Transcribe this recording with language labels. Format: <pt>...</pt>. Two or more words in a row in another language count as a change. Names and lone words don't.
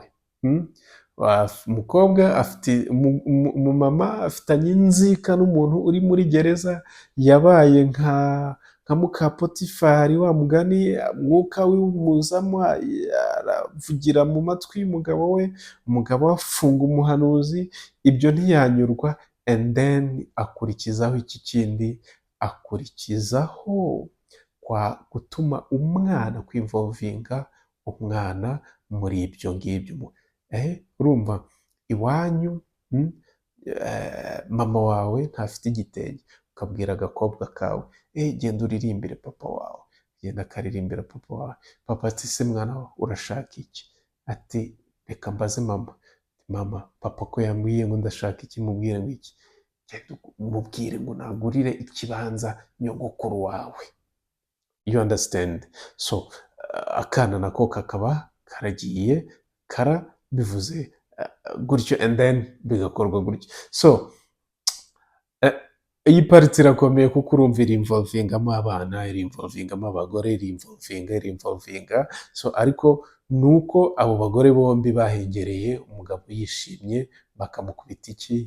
<rw>Umukobwa afite umumama afitanye inzika n'umuntu uri muri gereza, yabaye nka muka Potifari, wa mugani, mwuka w'umuzamo aravugira mu matwi y'umugabo we, umugabo we afunga umuhanuzi, ibyo ntiyanyurwa,</rw> <en>and then</en> <rw>akurikizaho iki kindi, akurikizaho kwa gutuma umwana, kwinvolvinga umwana muri ibyo ngibyo. Urumva iwanyu mama wawe ntafite igitenge, ukabwira agakobwa kawe genda uririmbire papa wawe, genda akaririmbira papa wawe. Papa ati se mwana wawe urashaka iki? Ati reka mbaze mama. Mama, papa ko yambwiye ngo ndashaka iki? Mubwire ngo iki? Genda umubwire ngo nagurire ikibanza nyogokuru wawe.</rw> <en>You understand?</en> <rw>So akana nako kakaba karagiye bivuze gutyo,</rw> <en>and then</en> <rw>bigakorwa gutyo. So iyi pariti irakomeye kuko urumva irinvolvingamo abana, irinvolvingamo abagore, irinvolvinga. So ariko nuko abo bagore bombi bahengereye umugabo yishimye, bakamukubita iki?</rw>